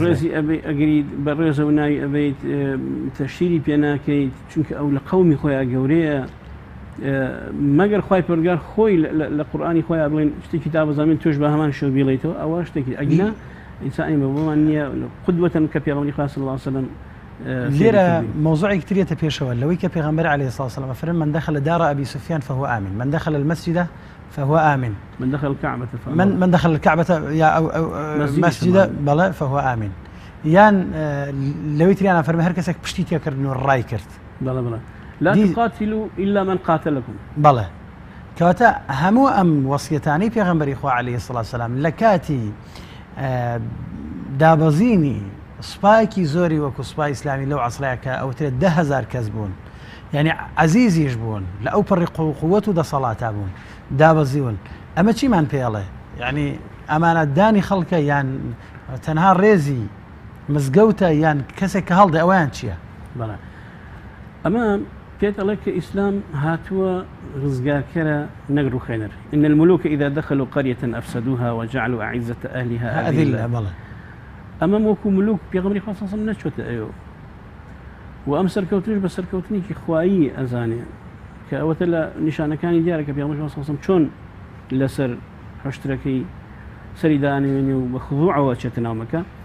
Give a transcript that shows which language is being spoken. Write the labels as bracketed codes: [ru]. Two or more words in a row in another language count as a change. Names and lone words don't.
[ckb] ڕێزی ئەگەری بەڕێزەوە ناوی ئەبێت تەشیری پێ ناکەیت چونکە ئەو لە قەومی خۆیان گەورەیە مەگەر خوای پەروەردگار خۆی لە قورئانی خۆیان بڵێن شتێکی تا بەزانین تۆش بە هەمان شێوە بیڵێیتەوە ئەوە شتێکی ئەگنا ئینسانی بەبوومان نییە قودوەتەن کە پێغەمبەری خوا [ar] صلی الله عليه وسلم [ckb] لێرە مۆزوعێک ترێتە پێشەوە لەوەی کە پێغەمبەر [ar] عەلەیهی سڵاو وسەلام [ckb] فەرمێ [ar] من دخل دار أبي سفيان فهو آمن من دخل المسجد فهو آمن من دخل الكعبة من دخل الكعبة يا أو مسجد بلا فهو آمن [ckb] یان لەوەی تریانە فەرمێ هەر کەسێک پشتی تێکردن و ڕای کرد [ar] بەڵێ لا تقاتلوا إلا من قاتلكم [ckb] بەڵێ کەواتە هەموو ئەم وەسیەتانی پێغەمبەری خوا [ar] عەلەیهی السڵات وەسەلام [ckb] لە کاتی دابەزینی سوپایەکی زۆری وەکو سوپای ئیسلامی لەو عەسرەیە کە ئەوترێت 10,000 کەس بوون، یعنی عەزیزیش بوون، لە ئەو پەڕی قووەت و دەسەڵاتە بوون، دابەزیون. ئەمە چیمان پێڵێ؟ یعنی ئەمانە دانی خەڵکە یان تەنها ڕێزی مزگەوتە یان کەسێک کە هەڵدە ئەویان چییە؟ بەڵێ ئەمە پێت ئەڵێ کە ئیسلام هاتووە ڕزگارکەرە نەگر و خێنەر. [ar] إن الملوك إذا دخلوا قرية أفسدوها وجعلوا أعزة أهلها أذلة. [ckb] بەڵێ ئەمە وەکو ملوک پێغەمبەری خوا [ar] صلی الله علیه و سلم [ckb] نەچۆتە ئەوێ و ئەم سەرکەوتنش بە سەرکەوتنێکی خوایی ئەزانێ کە ئەوەتە لە نیشانەکانی دیارە کە پێغەمبەری خوا [ar] صلی الله علیه و سلم [ckb] چۆن لەسەر هەشترەکەی سەری دانێنێ و بە خضوعەوە چێتە ناو مەکە.